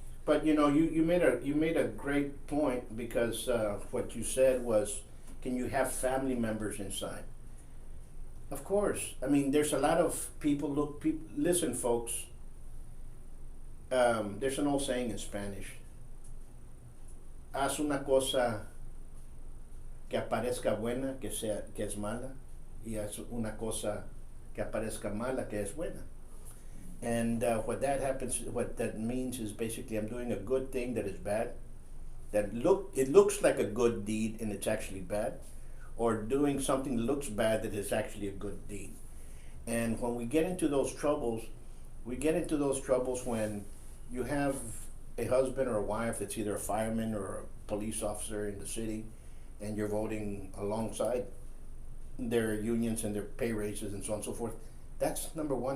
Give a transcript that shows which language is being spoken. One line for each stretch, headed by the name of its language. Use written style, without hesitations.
English: But you made a great point, because what you said was, can you have family members inside? Of course. I mean, there's a lot of people. Listen, folks. There's an old saying in Spanish.
Spanish: Haz una cosa que aparezca buena, que es mala, y haz una cosa que aparezca mala, que es buena.
English: And what that means is basically I'm doing a good thing that is bad. It looks like a good deed and it's actually bad, or doing something that looks bad that is actually a good deed. And when we get into those troubles, when you have a husband or a wife that's either a fireman or a police officer in the city, and you're voting alongside their unions and their pay raises and so on and so forth. That's number one.